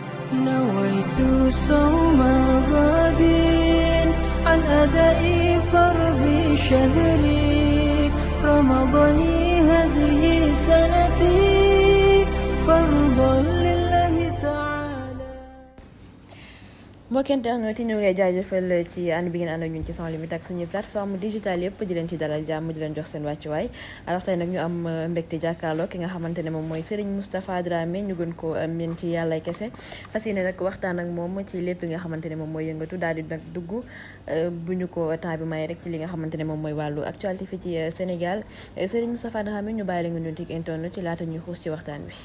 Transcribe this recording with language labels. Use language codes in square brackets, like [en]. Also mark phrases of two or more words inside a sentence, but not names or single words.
[ar] نويت صوم غد عن أداء فرض شهري رمضان هذه سنتي فرضا لله تعالى. [wo] mbokki internet yi ñu ngi lay jaajëfal ci ànd bi ngeen ànd ak ñun ci Sans Limites ak suñu [fr] plateforme digitale [wo] yëpp di leen ci dalal jàmm di leen jox seen wàccuwaay. alors tey nag ñu am mbégte jàkkaarloo ki nga xamante ne moom mooy Serigne Moustapha Dramé ñu gën ko miin ci yàllay kese fas yéene nag waxtaan ak moom ci lépp nga xamante ne moom mooy yëngatu daal di nag dugg bu ñu ko temps bi may rek ci li nga xamante ne moom mooy wàllu actualité fii ci Sénégal Serigne Moustapha Dramé ñu bàyyi la nga nuyonteeg internet ci laata ñuy xuus ci waxtaan wi.